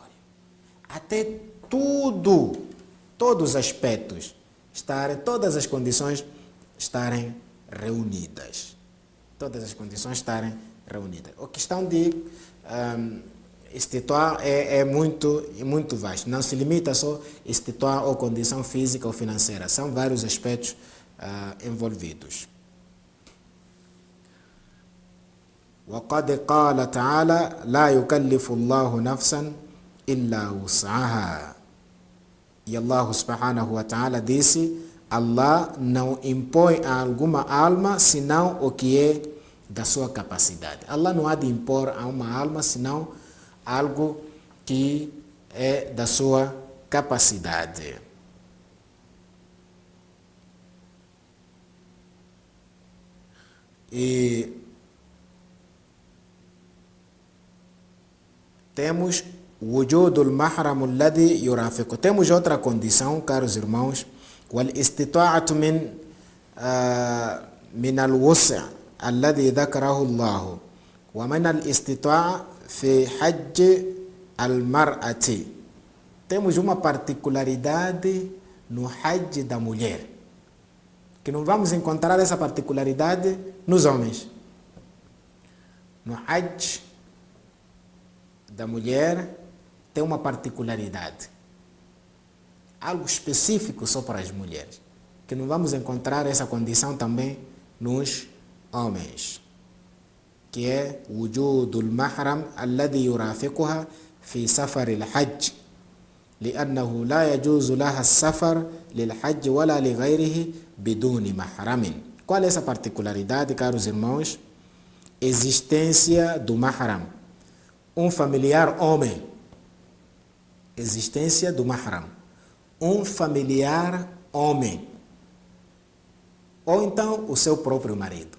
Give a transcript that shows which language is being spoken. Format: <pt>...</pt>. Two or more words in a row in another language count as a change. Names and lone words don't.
<pt>Até todos os aspectos, todas as condições estarem reunidas. Todas as condições estarem reunidas. A questão de estituar é muito vasto. Não se limita só a estituar ou condição física ou financeira. São vários aspectos envolvidos.</pt> <ar>وقد قال تعالى لا يكلف الله نفسا إلا وسعها.</ar> <pt>E Allah</pt> <ar>سبحانه وتعالى</ar> <pt>disse, Allah não impõe a alguma alma senão o que é da sua capacidade. Allah não há de impor a uma alma senão algo que é da sua capacidade. E temos</pt> <ar>وجود المحرم الذي يرافقه.</ar> <pt>Temos outra condição, caros irmãos,</pt> <ar>والاستطاعة من الوسع الذي ذكره الله ومن الاستطاعة في حج المرأة.</ar> <pt>Temos uma particularidade no Hajj da mulher, que não vamos encontrar essa particularidade nos homens. No Hajj da mulher tem uma particularidade, algo específico só para as mulheres, que não vamos encontrar essa condição também nos homens, que é</pt> <ar>وجود المحرم الذي يرافقها في سفر الحج لأنه لا يجوز لها السفر للحج ولا لغيره بدون محرم.</ar> <pt>Qual é essa particularidade, caros irmãos? Existência do mahram, um familiar homem. Existência do mahram, um familiar homem. Ou então o seu próprio marido.</pt>